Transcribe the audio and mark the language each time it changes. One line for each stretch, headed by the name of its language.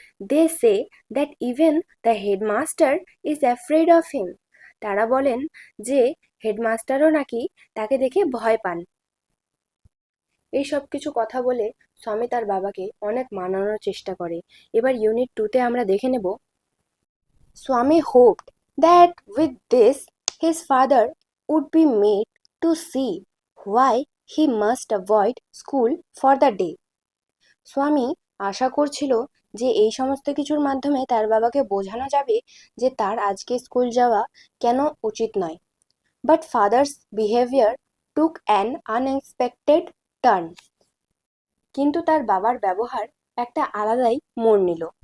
English: They say that even the headmaster is afraid of him.
Bangla: তারা বলেন যে হেডমাস্টারও নাকি তাকে দেখে ভয় পান। এই সব কিছু কথা বলে স্বামী তার বাবাকে অনেক মানানোর চেষ্টা করে। এবার ইউনিট 2-তে আমরা দেখে নেব
English: Swami hoped that with this his father would be made to see why he must avoid school for the day.
Bangla: স্বামী আশা করছিল যে এই সমস্ত কিছুর মাধ্যমে তার বাবাকে বোঝানো যাবে যে তার আজকে স্কুল যাওয়া কেন উচিত নয়।
English: But father's behaviour took an unexpected turn.
Bangla: কিন্তু তার বাবার ব্যবহার একটা আলাদাই মোড় নিল।